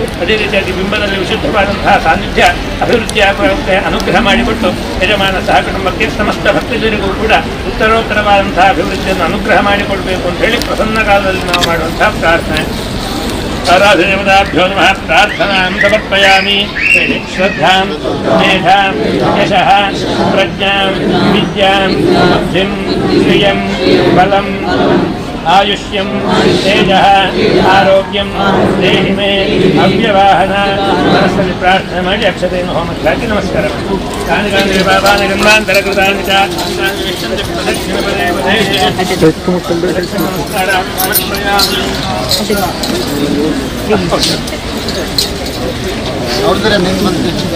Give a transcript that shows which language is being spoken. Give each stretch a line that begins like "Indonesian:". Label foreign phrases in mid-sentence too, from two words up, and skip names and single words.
Kannada: ಅದೇ ರೀತಿಯಾಗಿ ಬಿಂಬದಲ್ಲಿ ವಿಶುದ್ಧವಾದಂತಹ ಸಾನ್ನಿಧ್ಯ ಅಭಿವೃದ್ಧಿ ಆಗುವಂತೆ ಅನುಗ್ರಹ ಮಾಡಿಕೊಟ್ಟು ಯಜಮಾನ ಸಹ ಕುಟುಂಬಕ್ಕೆ ಸಮಸ್ತ ಭಕ್ತರಿಗೂ ಕೂಡ ಉತ್ತರೋತ್ತರವಾದಂತಹ ಅಭಿವೃದ್ಧಿಯನ್ನು ಅನುಗ್ರಹ ಮಾಡಿಕೊಡಬೇಕು ಅಂತ ಹೇಳಿ ಪ್ರಸನ್ನ ಕಾಲದಲ್ಲಿ ನಾವು ಮಾಡುವಂತಹ ಪ್ರಾರ್ಥನೆ.
Sanskrit: ಆರಾಧನೆಪದಾಭ್ಯೋ ನಮಃ ಪ್ರಾರ್ಥನಾಂ ಸಮರ್ಪಯಾಮಿ. ಶ್ರದ್ಧಾಂ, ಮೇಧಾಂ, ಯಶಃ, ಪ್ರಜ್ಞಾಂ, ವಿದ್ಯಾಂ, ಬುದ್ಧಿಂ, ಶ್ರಿಯಂ, ಬಲಂ, ಆಯುಷ್ಯಂ, ತೇಜಃ, ಆರೋಗ್ಯಂ ದೇಹಿ ಮೇ ಅವ್ಯವಾಹನ.
Kannada: ಮನಸ್ಸಲ್ಲಿ ಪ್ರಾರ್ಥನೆ ಮಾಡಿ ಅಕ್ಷತೆಯನ್ನು ಹೋಮಕ್ಕೆ ಹಾಕಿ ನಮಸ್ಕಾರ.
Sanskrit: ಕಾನಿ ಕಾನಿ ಬಾಬಾನ ಗಂಧಾಂತರ ಕೃತಾನಿ ಚ ಪ್ರದಕ್ಷಿಣ ಪದೇ ಪದೇ ನಮಸ್ಕಾರ ಸಮರ್ಪಯಾಮಿ.
Kannada: ನೋಡಿದ್ರೆ ನಿಮ್ಮ ಮಂದಿ